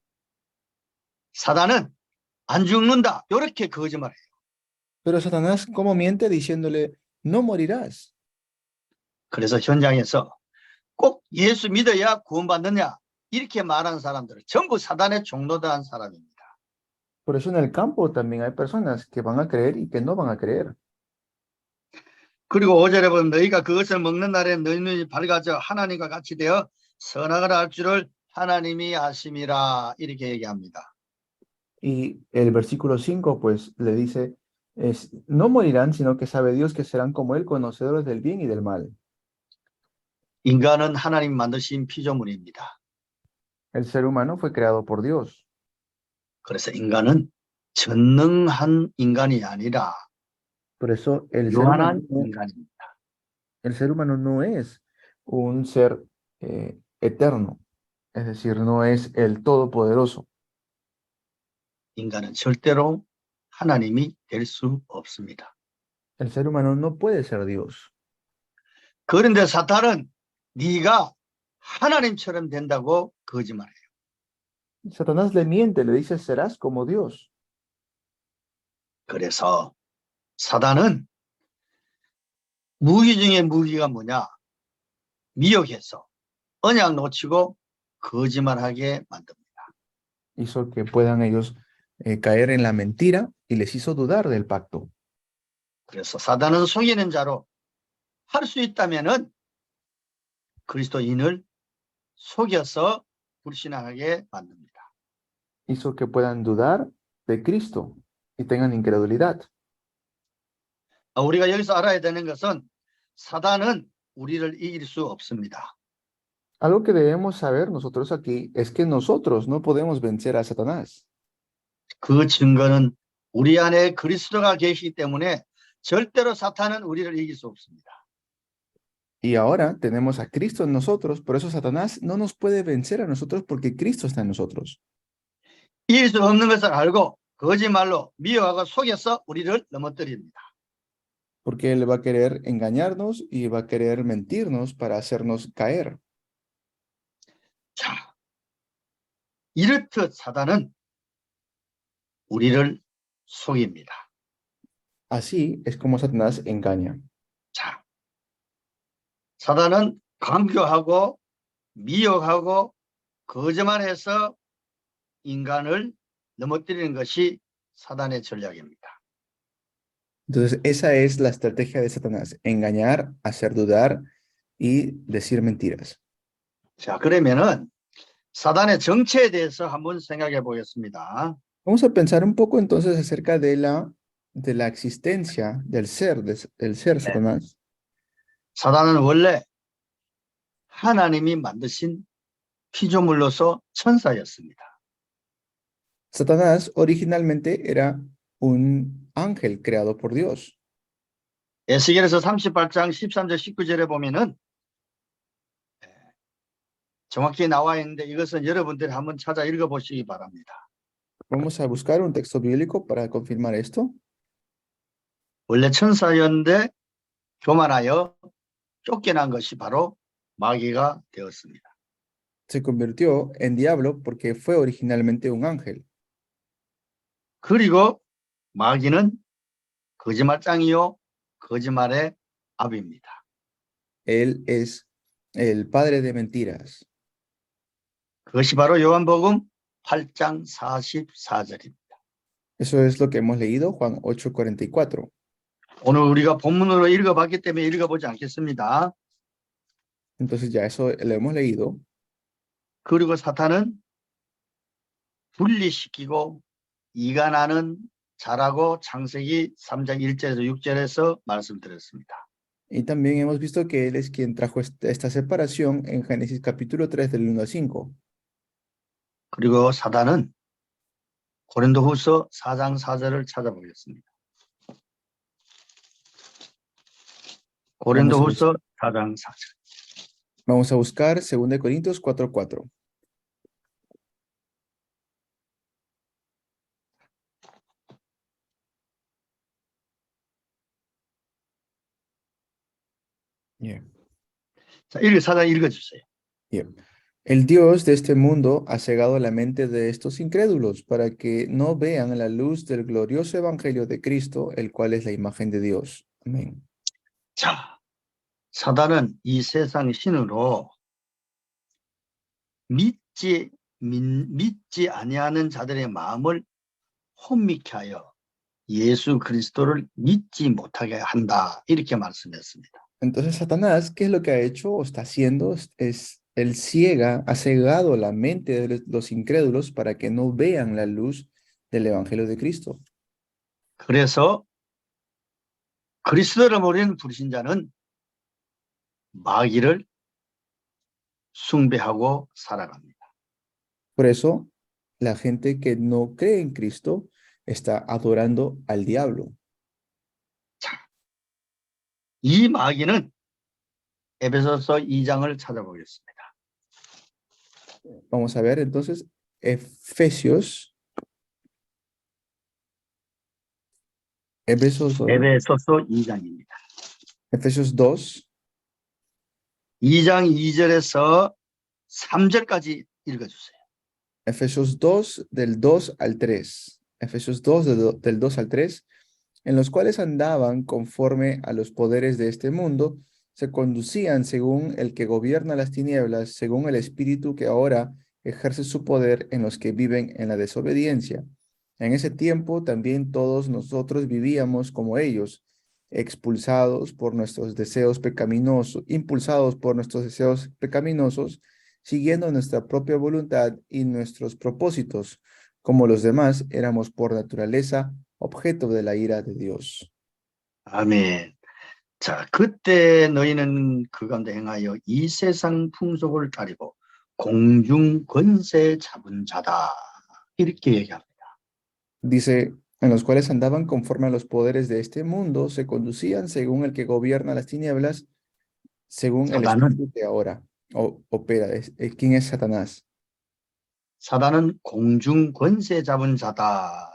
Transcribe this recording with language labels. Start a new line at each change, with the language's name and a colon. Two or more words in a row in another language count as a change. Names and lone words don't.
Korean: 사단은 안 죽는다 이렇게 거짓말해요.
Spanish: Pero Satanás, ¿cómo miente diciéndole, no morirás?
Korean: 그래서 현장에서 꼭 예수 믿어야 구원받느냐 이렇게 말하는 사람들은 전부 사단의 종로다한 사람입니다.
Spanish: Por eso en el campo también hay personas que van a creer y que no van a creer.
Korean: 그리고 5절에 보면 너희가 그것을 먹는 날에 너희 눈이 밝아져 하나님과 같이 되어 선악을 알 줄을 하나님이 아심이라 이렇게 얘기합니다.
Spanish: Y el versículo 5 pues le dice, no morirán, sino que sabe Dios que serán como Él, conocedores del bien y del mal.
Korean: 인간은 하나님 만드신 피조물입니다.
Spanish: El ser humano fue creado por Dios.
Korean: 그래서 인간은 전능한 인간이 아니라
Spanish: Por eso
Korean: 유한한 인간입니다.
Spanish: el ser humano no es un ser eterno, es decir, no es el todopoderoso.
Korean: 인간은 절대로 하나님이 될 수 없습니다.
Spanish: El ser humano no puede ser Dios.
Korean: 그런데 사탄은 네가 하나님처럼 된다고 거짓말해요.
Spanish: Satanás le miente, le dice, serás como Dios.
Korean: 그래서 사단은 무기 중에 무기가 뭐냐? 미혹해서 언약 놓치고 거짓말하게 만듭니다.
Spanish: Hizo que puedan ellos caer en la mentira y les hizo dudar del pacto.
Korean: 그래서 사단은 속이는 자로 할 수 있다면은 그리스도인을 속여서 불신하게 만듭니다.
Spanish: Hizo que puedan dudar de Cristo y tengan incredulidad.
Korean: 우리가 여기서 알아야 되는 것은 사단은 우리를 이길 수 없습니다.
Spanish: Algo que debemos saber nosotros aquí es que nosotros no podemos vencer a Satanás.
Korean: 그 증거는 우리 안에 그리스도가 계시기 때문에 절대로 사탄은 우리를 이길 수 없습니다.
Spanish: Y ahora tenemos a Cristo en nosotros, por eso Satanás no nos puede vencer a nosotros porque Cristo está en nosotros.
Korean: 이길 수 없는 것을 알고 거짓말로 미혹하고 속여서 우리를 넘어뜨립니다.
Spanish: Porque Él va a querer engañarnos y va a querer mentirnos para hacernos caer.
Korean: 자, 이렇듯 사단은 우리를 속입니다.
Spanish: Así es como Satanás engaña.
Korean: 자, 사단은 강조하고 미혹하고 거짓말해서 인간을 넘어뜨리는 것이 사단의 전략입니다.
Spanish: Entonces, esa es la estrategia de Satanás, engañar, hacer dudar y decir mentiras.
Korean: 자, 그러면은 사단의 정체에 대해서 한번 생각해 보겠습니다.
Spanish: Vamos a pensar un poco entonces acerca de la existencia del ser Satanás.
Korean: 사단은 원래 하나님이 만드신 피조물로서 천사였습니다.
Spanish: Satanás originalmente era un ángel creado por Dios.
Korean: 에스겔에서 38장 13절 19절에 보면은 정확히 나와 있는데 이것은 여러분들이 한번 찾아 읽어보시기 바랍니다.
Spanish: Vamos a buscar un texto bíblico para confirmar esto.
Korean: 원래 천사였는데 교만하여 쫓겨난 것이 바로 마귀가 되었습니다.
Spanish: Se convirtió en diablo porque fue originalmente un ángel.
Korean: 그리고 마귀는 거짓말장이요 거짓말의 아비입니다.
Spanish: Él es el padre de mentiras.
Korean: 그것이 바로 요한복음 8장 44절입니다.
Spanish: Eso es lo que hemos leído, Juan 8:44.
Korean: 오늘 우리가 본문으로 읽어봤기 때문에 읽어보지 않겠습니다.
Spanish: Entonces ya eso lo hemos leído.
Korean: 그리고 사탄은 분리시키고 이간하는 자라고 창세기 3장 1절에서 6절에서 말씀드렸습니다.
Spanish: Y también hemos visto que Él es quien trajo esta separación en Génesis capítulo 3 del 1 al 5.
Korean: 그리고 사단은 고린도후서 4장 4절을 찾아보겠습니다. 고린도후서 4장 4절.
Spanish: Vamos a buscar 2 Corintios 4:4. Yeah.
Korean: 자, 4장 읽어주세요. Yeah.
Spanish: El Dios de este mundo ha cegado la mente de estos incrédulos para que no vean la luz del glorioso evangelio de Cristo, el cual es la imagen de Dios. Amén.
Korean: 자, 사단은 이 세상 신으로 믿지 아니하는 자들의 마음을 혼미케 하여 예수 그리스도를 믿지 못하게 한다. 이렇게 말씀했습니다.
Spanish: Entonces Satanás, ¿qué es lo que ha hecho o está haciendo? Él ha cegado la mente de los incrédulos para que no vean la luz del evangelio de Cristo.
Korean: 그래서 그리스도를 모르는 불신자는 마귀를 숭배하고 살아갑니다.
Spanish: Por eso, la gente que no cree en Cristo está adorando al diablo.
Korean: 이 마귀는 에베소서 2장을 찾아보겠습니다.
Spanish: Vamos a ver entonces Efesios,
Korean: 에베소서 2장입니다.
Spanish: Efesios 2,
Korean: 2장 2절에서 3절까지 읽어주세요.
Spanish: Efesios 2 del 2 al 3. Efesios 2 del 2 al 3, en los cuales andaban conforme a los poderes de este mundo, se conducían según el que gobierna las tinieblas, según el espíritu que ahora ejerce su poder en los que viven en la desobediencia. En ese tiempo también todos nosotros vivíamos como ellos, expulsados por nuestros deseos pecaminosos, impulsados por nuestros deseos pecaminosos, siguiendo nuestra propia voluntad y nuestros propósitos. Como los demás, éramos por naturaleza objeto de la ira de Dios.
Korean: 아멘. 자, 그때 너희는 그 가운데 행하여 이 세상 풍속을 따르고 공중 권세 잡은 자다. 이렇게 얘기합니다.
Spanish: Dice, en los cuales andaban conforme a los poderes de este mundo, se conducían según el que gobierna las tinieblas, según el
Korean: 사단은
Spanish: espíritu que ahora opera. ¿Quién es Satanás?
Korean: 사단은 공중 권세 잡은 자다.